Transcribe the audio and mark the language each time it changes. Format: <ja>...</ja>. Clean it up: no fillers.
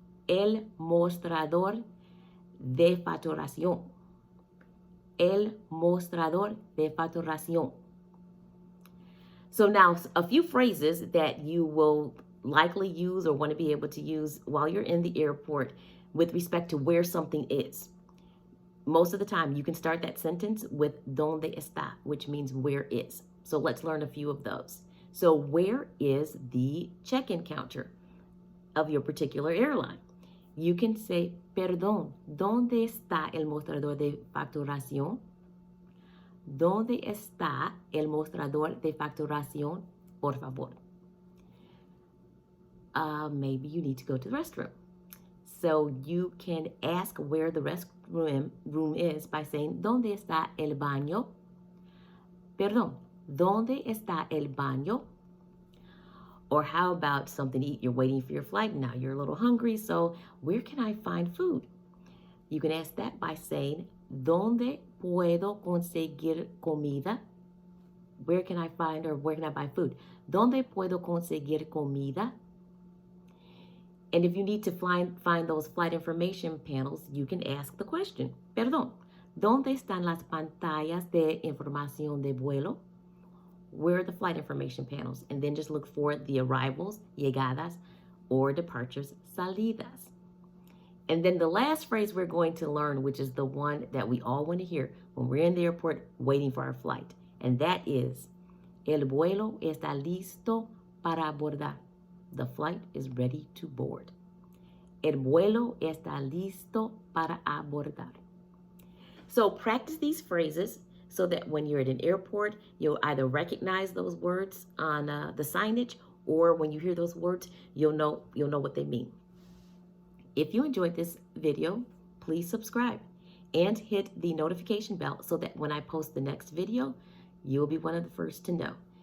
<es>El mostrador de facturación. El mostrador de facturación.</es> <en>So now, a few phrases that you will likely use or want to be able to use while you're in the airport with respect to where something is. Most of the time, you can start that sentence with ¿dónde está?, which means where is. So let's learn a few of those. So where is the check-in counter of your particular airline?</en> <es>You can say, perdón, ¿dónde está el mostrador de facturación? ¿Dónde está el mostrador de facturación, por favor?</es> <en>Maybe you need to go to the restroom. So you can ask where the restroom is by saying, ¿dónde está el baño?</en> <es>Perdón, ¿dónde está el baño?</es> <en>Or how about something to eat? You're waiting for your flight. Now you're a little hungry. So where can I find food? You can ask that by saying, ¿dónde puedo conseguir comida? Where can I find or where can I buy food? ¿Dónde puedo conseguir comida? And if you need to find those flight information panels, you can ask the question, perdón, ¿dónde están las pantallas de información de vuelo? Where are the flight information panels? And then just look for the arrivals, llegadas, or departures, salidas. And then the last phrase we're going to learn, which is the one that we all want to hear when we're in the airport waiting for our flight.</en> <es>And that is, el vuelo está listo para abordar.</es> <en>The flight is ready to board.</en> <es>El vuelo está listo para abordar.</es> <en>So practice these phrases so that when you're at an airport, you'll either recognize those words on the signage, or when you hear those words, you'll know what they mean. If you enjoyed this video, please subscribe and hit the notification bell so that when I post the next video, you'll be one of the first to know.</en>